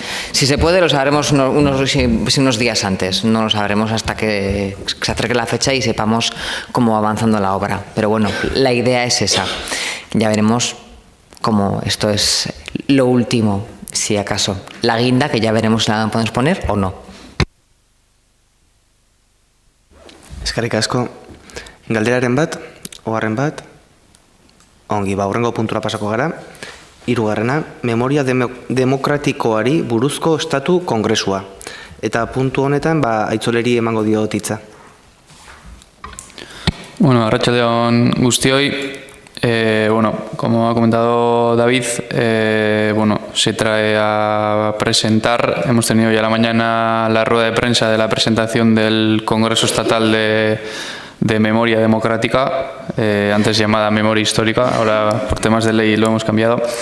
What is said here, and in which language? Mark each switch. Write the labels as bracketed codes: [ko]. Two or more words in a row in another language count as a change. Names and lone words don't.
[es] Si se puede, lo sabremos unos días antes, no lo sabremos hasta que se acerque la fecha y sepamos cómo va avanzando la obra. Pero bueno, la idea es esa. Ya veremos cómo esto es lo último, si acaso. La guinda, que ya veremos si la podemos poner o no. [eu] Eskerrik asko. Galderaren bat, ogarren bat, ongi, hurrengo puntura pasako gara. Hirugarrena, memoria demokratikoari buruzko estatu kongresua. Eta puntu honetan, Aitzoleri emango dio hitza. Bueno, arratsalde-on guztioi. [es] Bueno, como ha comentado David, bueno, se trae a presentar, hemos tenido ya la mañana la rueda de prensa de la presentación del Congreso Estatal de Memoria Democrática, antes llamada Memoria Histórica, ahora por temas de ley lo hemos cambiado.